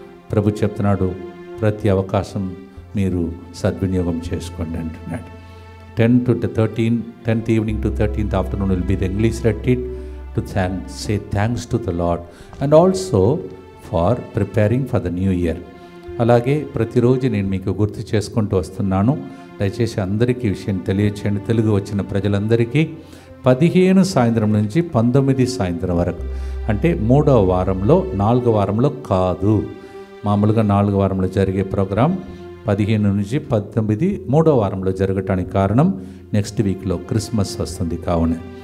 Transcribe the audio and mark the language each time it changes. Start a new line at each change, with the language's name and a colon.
Telugu: ప్రభు చెప్తున్నాడు, ప్రతి అవకాశం మీరు సద్వినియోగం చేసుకోండి అంటున్నాడు.
English: 10th evening to 13th afternoon will be the English retreat to say thanks to the Lord and also for preparing for the new year.
Telugu: అలాగే ప్రతిరోజు నేను మీకు గుర్తు చేసుకుంటూ వస్తున్నాను. దయచేసి అందరికీ విషయం తెలియచేయండి. తెలుగు వచ్చిన ప్రజలందరికీ 15 సాయంత్రం నుంచి 19 సాయంత్రం వరకు, అంటే 3వ వారంలో 4వ వారంలో కాదు, మామూలుగా 4వ వారంలో జరిగే ప్రోగ్రాం 15 నుంచి 19 3వ వారంలో జరగటానికి కారణం నెక్స్ట్ వీక్లో క్రిస్మస్ వస్తుంది కావున.